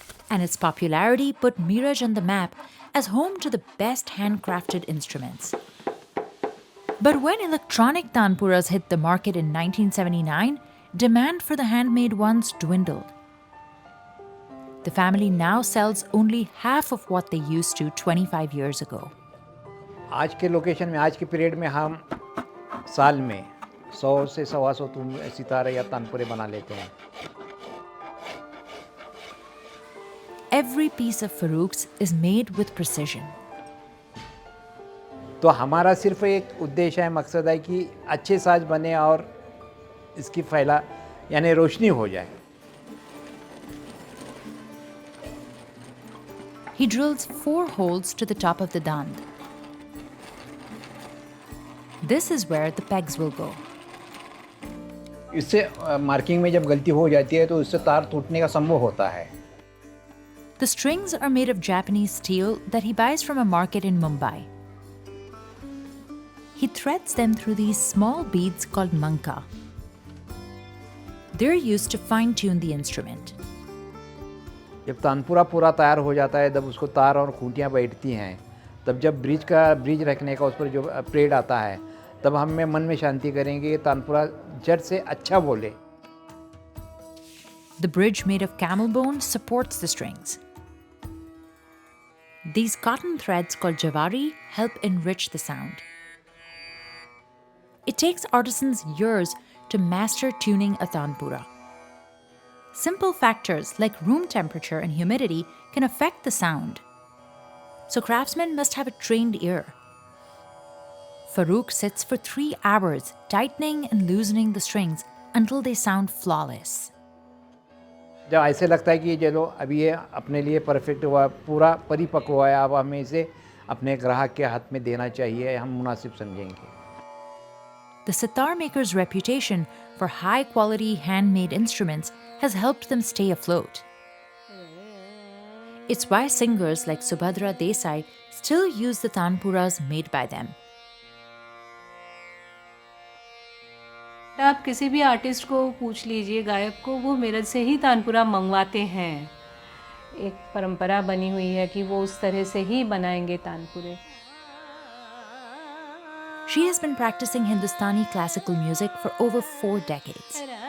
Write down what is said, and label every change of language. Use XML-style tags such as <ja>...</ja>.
<en>And its popularity put Miraj on the map as home to the best handcrafted instruments. But when electronic Tanpuras hit the market in 1979, demand for the handmade ones dwindled. The family now sells only half of what they used to 25 years ago.</en> <hi>आज के location में, आज के period में हम साल में 100 से 125 सितारे या तानपुरे बना लेते हैं.</hi> <en>Every piece of Farouk's is made with precision.</en> <hi>तो हमारा सिर्फ एक उद्देश्य है, मकसद है कि अच्छे साज बने और इसकी फैला यानी रोशनी हो जाए.</hi> <en>He drills 4 holes to the top of the dand. This is where the pegs will go.</en> <hi>इससे मार्किंग में जब गलती हो जाती है तो इससे तार टूटने का संभव होता है.</hi> <en>The strings are made of Japanese steel that he buys from a market in Mumbai. He threads them through these small beads called manka. They're used to fine-tune the instrument.</en> <hi>जब तानपुरा पूरा तैयार हो जाता है, जब उसको तार और खूंटियाँ बैठती हैं, तब जब ब्रिज रखने का उस पर जो परेड आता है, तब हमें मन में शांति करेंगे कि तानपुरा जड़ से अच्छा बोले.</hi> <en>The bridge made of camel bone supports the strings. These cotton threads called javari help enrich the sound. It takes artisans years to master tuning a tanpura. Simple factors like room temperature and humidity can affect the sound. So craftsmen must have a trained ear. Farouk sits for 3 hours, tightening and loosening the strings until they sound flawless.</en> <hi>जब ऐसे लगता है कि चलो अभी ये अपने लिए परफेक्ट हुआ, पूरा परिपक्व हुआ है, अब हमें इसे अपने ग्राहक के हाथ में देना चाहिए, हम मुनासिब समझेंगे.</hi> <en>The sitar maker's reputation for high-quality handmade instruments has helped them stay afloat. It's why singers like Subhadra Desai still use the tanpuras made by them.</en> <hi>आप किसी भी आर्टिस्ट को पूछ लीजिए, गायक को, वो मेरठ से ही तानपुरा मंगवाते हैं. एक परंपरा बनी हुई है कि वो उस तरह से ही बनाएंगे तानपुरे.</hi> <en>She has been practicing Hindustani classical music for over 4 decades.</en>